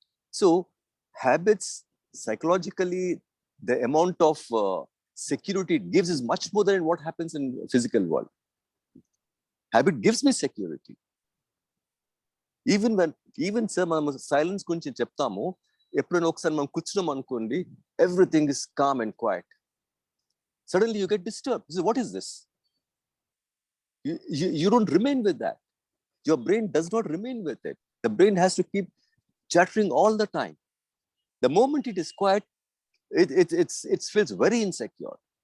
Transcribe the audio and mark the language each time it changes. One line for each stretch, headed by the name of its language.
English: So habits, psychologically, the amount of security it gives is much more than what happens in physical world. Habit gives me security. Even sir,
Telugu: మనం silence గురించి చెప్తాము. ఎప్పుడైనా ఒకసారి మనం కూర్చున్నాం అనుకోండి,
English: everything is calm and quiet. Suddenly you get disturbed. You say, what is this? You don't remain with that. Your brain does not remain with it. The brain has to keep chattering all the time. The moment it is quiet, it feels very insecure.